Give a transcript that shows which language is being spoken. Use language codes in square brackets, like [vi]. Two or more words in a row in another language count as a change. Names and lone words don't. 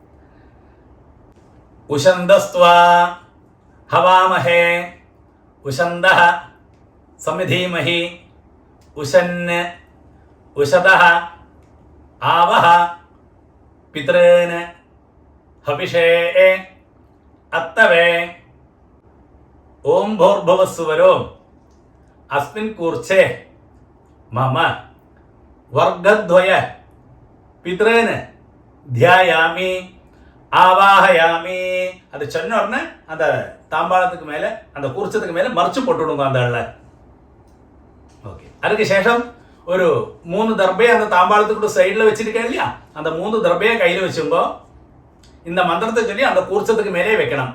[sa] उशन्तस्त्वा हवामहे उशन्तः समिधीमहि उशन् उशतः आवह पितॄन् हविषे अत्तवे. ஓம் भूर्भुवस्सुवरो अस्मिन् कूर्चे मम वर्गद्वय पितॄन् ध्यायामि ஆவாஹயாமி. [ta] அது சொன்ன உடனே அந்த தாம்பாளத்துக்கு மேலே அந்த கூர்ச்சத்துக்கு மேலே மறைச்சு போட்டுவிடுங்க அந்த ஆள. ஓகே, அதுக்கு சேஷம் ஒரு 3 தர்பையை அந்த தாம்பாளத்துக்கு சைடில் வச்சிருக்கேன் இல்லையா, அந்த 3 தர்பையை கையில் வச்சுங்கோ. இந்த மந்திரத்தை சொல்லி அந்த கூர்ச்சத்துக்கு மேலே வைக்கணும்.